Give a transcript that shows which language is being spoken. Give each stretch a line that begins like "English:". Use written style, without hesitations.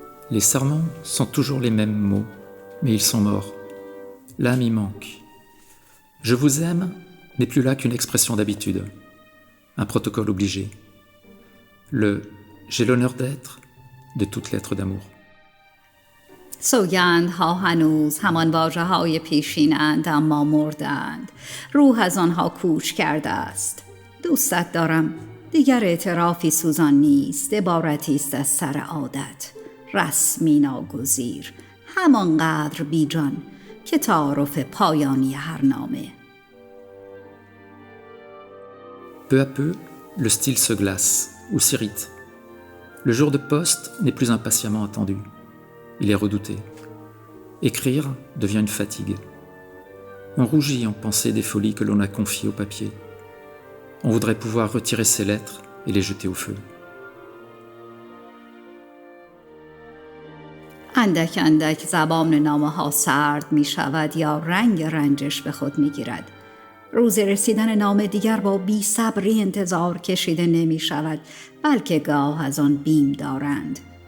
French: Les serments sont toujours les mêmes mots, mais ils sont morts. L'âme y manque. Je vous aime n'est plus là qu'une expression d'habitude, un protocole obligé. Le « j'ai l'honneur d'être » de toute lettre d'amour.
Persian: سوگندها هنوز همان واژه‌های پیشینند، اما مردند. روح از آنها کوچ کرده است. دوستت دارم دیگر اعترافی سوزان نیست، عبارتی است از سر عادت، رسمی ناگزیر، همانقدر بیجان که تعارف پایانی هر نامه.
French: Peu à peu, le style se glace ou s'irrite. Le jour de poste n'est plus impatiemment attendu. Il est redouté. Écrire devient une fatigue. On rougit en pensée des folies que l'on a confiées au papier. On voudrait pouvoir retirer ces lettres et les jeter au feu.
Persian: اندک اندک زبان نامه‌ها سرد می شود یا رنگ رنجش به خود می گیرد. روز رسیدن نامه دیگر با بی صبری انتظار کشیده نمی شود، بلکه گاه از آن بیم دارند.